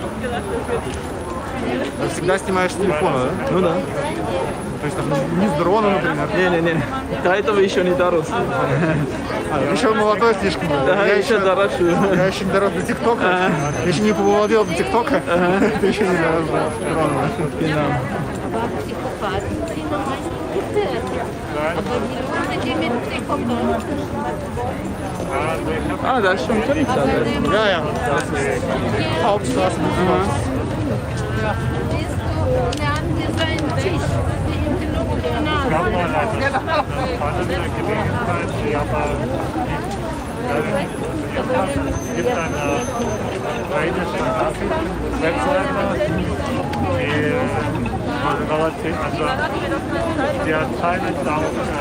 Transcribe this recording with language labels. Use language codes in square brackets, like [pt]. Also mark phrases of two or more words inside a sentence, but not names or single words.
[ru] Ты всегда снимаешь с телефона, да? Ну да. То есть там не с дрона, например? Не-не-не. До этого еще не дорос. Еще молодой слишком. Да, я еще дорошу. Я еще не дорос до ТикТока. Я еще не помолодел до ТикТока. Ты еще не дорос до дрона. [de] Ah, da ist schon Polizei. Ja, ja. Hauptstraße. Es gibt eine ukrainische Webseite, die relativ, also die anscheinend auch